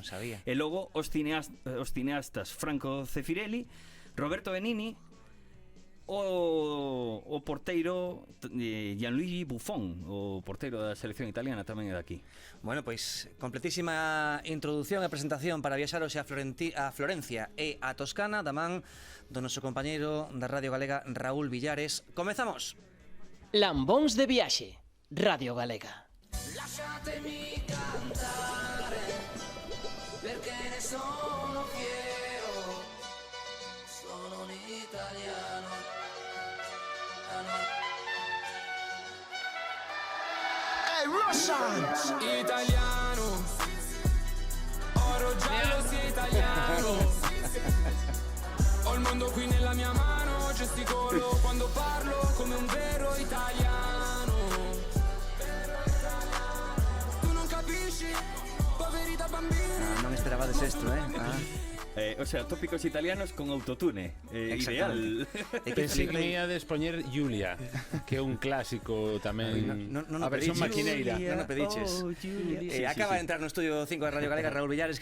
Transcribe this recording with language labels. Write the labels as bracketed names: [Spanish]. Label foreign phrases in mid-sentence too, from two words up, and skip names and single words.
[Galician] E logo os cineastas Franco Zeffirelli, Roberto Benigni, o porteiro Gianluigi Buffon, o porteiro da selección italiana, tamén é daqui. Bueno, pois completísima introdución e presentación para viaxar hoxe a Florencia e a Toscana da man do noso compañeiro da Radio Galega, Raúl Villares. Comezamos! Lambóns de viaxe, Radio Galega. [Italian] Lasciatemi cantare, perché ne sono fiero, sono un italiano. [English] Hey, Russian! [Italian] Italiano, oro giallo sia italiano. Ho il mondo qui nella mia mano, gesticolo quando parlo come un vero italiano. Tu non capisci, poveri da bambini. [Galician] Non esperabades isto, [Spanish] O sea, [Galician] tópicos italianos con autotune. Ideal. É que Pensei que me ia despoñer Julia, que é un clásico tamén, Non a versión pediches. maquineira. Non o pediches. Sí, Acaba de entrar no estudio 5 de Radio Galega, Raúl Villares.